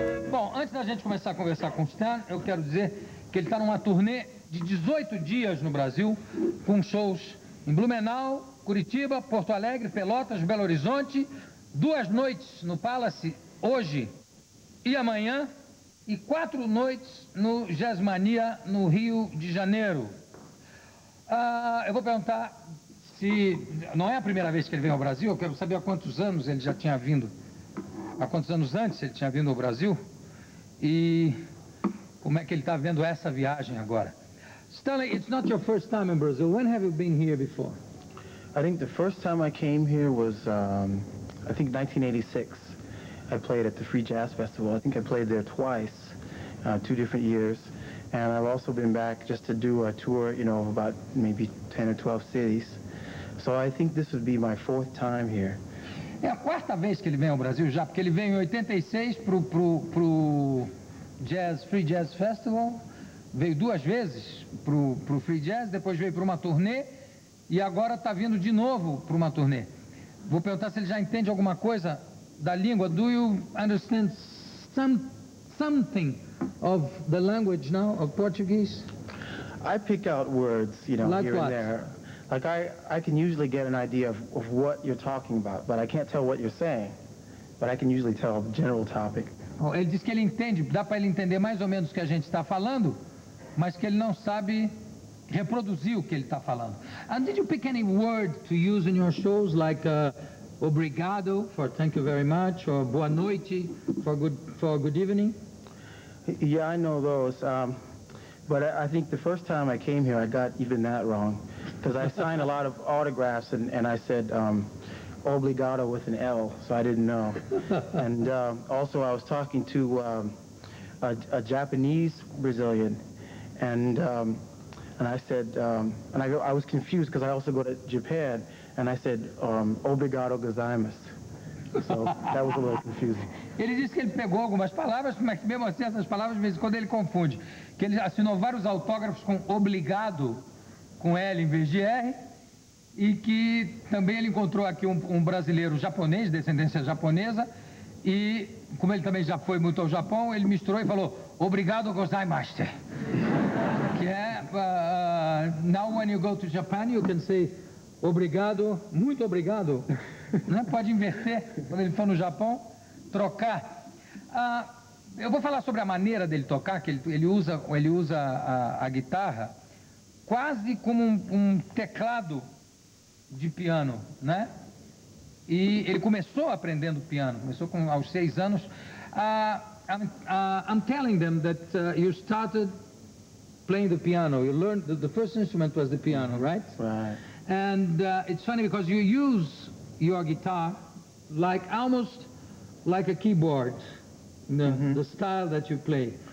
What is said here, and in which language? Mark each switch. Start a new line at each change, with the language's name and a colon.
Portuguese: Bom, antes da gente começar a conversar com o Stan, eu quero dizer que ele está numa turnê de 18 dias no Brasil, com shows em Blumenau, Curitiba, Porto Alegre, Pelotas, Belo Horizonte, 2 noites no Palace, hoje e amanhã, e 4 noites no Jazzmania, no Rio de Janeiro. Eu vou perguntar se... Não é a primeira vez que ele vem ao Brasil, eu quero saber há quantos anos ele já tinha vindo. Há quantos anos antes ele tinha vindo ao Brasil? E como é que ele está vendo essa viagem agora?
English: Stanley, it's not your first time in Brazil. When have you been here before? I think the first time I came here was, I think 1986. I played at the Free Jazz Festival. I think I played there twice, 2 different years. And I've also been back just to do a tour, you know, about maybe 10 or 12 cities. So I think this would be my 4th time here.
Portuguese: É a 4ª vez que ele vem ao Brasil já, porque ele veio em 86 pro Free Jazz Festival, veio 2 vezes pro Free Jazz, depois veio para uma turnê e agora está vindo de novo para uma turnê. Vou perguntar se ele já entende alguma coisa da língua.
English: Do you understand something of the language now, of Portuguese? I pick out words, you know, like here what? and there. Like I can usually get an idea of what you're talking about, but I can't tell what you're saying. But I can usually tell the general topic.
Portuguese: Ele diz que ele entende, dá para ele entender mais ou menos o que a gente está falando, mas que ele não sabe reproduzir o que ele está falando.
English: And did you pick any word to use in your shows, like obrigado for thank you very much, or boa noite for good evening? Yeah, I know those. But I think the first time I came here, I got even that wrong. Because I signed a lot of autographs, and I said obrigado with an L, so I didn't know. And also I was talking to a Japanese Brazilian, and I said, and I was confused because I also go to Japan, and I said obrigado gozaimasu. So that was a little confusing.
Portuguese: Ele disse que ele pegou algumas palavras, mas mesmo assim essas palavras de vez em quando ele confunde. Que ele assinou vários autógrafos com obrigado, com L em vez de R, e que também ele encontrou aqui um brasileiro japonês, de descendência japonesa, e como ele também já foi muito ao Japão, ele misturou e falou obrigado gozaimasu. Que é,
English: now when you go to Japan, you can say obrigado, muito obrigado. Né?
Portuguese: Pode inverter, quando ele for no Japão, trocar. Eu vou falar sobre a maneira dele tocar, que ele usa a guitarra quase como um teclado de piano, né? E ele começou aprendendo piano, começou aos 6 anos.
English: I'm telling them that you started playing the piano. You learned the first instrument was the piano, right? Right. And it's funny because you use your guitar almost like a keyboard, the style that you play.